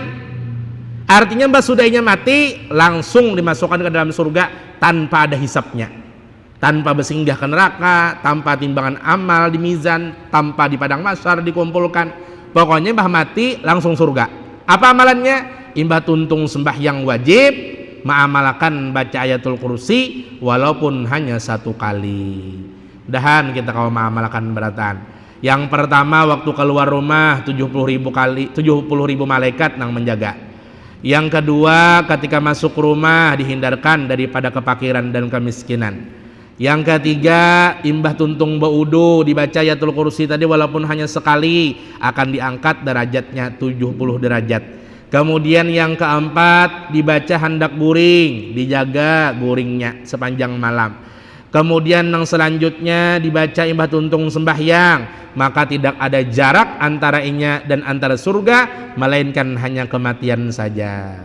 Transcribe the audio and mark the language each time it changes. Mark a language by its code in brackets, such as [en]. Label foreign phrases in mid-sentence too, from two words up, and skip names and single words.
[id] Artinya mbak sudahnya mati langsung dimasukkan ke dalam surga tanpa ada hisapnya, tanpa bersinggah ke neraka, tanpa timbangan amal di mizan, tanpa di padang mahsyar dikumpulkan. Pokoknya mbah mati langsung surga. Apa amalannya? [bjn] Imbah tuntung sembahyang wajib, mengamalkan baca ayatul kursi walaupun hanya 1 kali. [id] Mudahan kita kau mengamalkan beratan. Yang pertama waktu keluar rumah 70.000 malaikat nang menjaga. Yang kedua ketika masuk rumah dihindarkan daripada kepakiran dan kemiskinan. Yang ketiga imbah tuntung baudu dibaca ayatul kursi tadi walaupun hanya sekali akan diangkat derajatnya 70 derajat. Kemudian yang keempat dibaca hendak guring, dijaga guringnya sepanjang malam. Kemudian yang selanjutnya dibaca imbah tuntung sembahyang, maka tidak ada jarak antara inya dan antara surga melainkan hanya kematian saja.